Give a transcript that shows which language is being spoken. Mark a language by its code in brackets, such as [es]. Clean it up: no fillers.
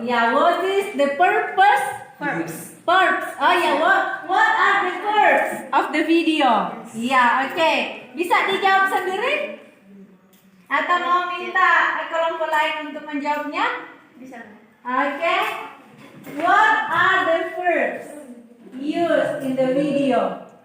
[en] Yeah, what is the purpose? Purpose. Oh ya, what are the purpose of the video? [id] Ya, oke. Bisa dijawab sendiri? Atau mau minta kelompok lain untuk menjawabnya? Bisa. Oke. [en] What are the verbs used in the video?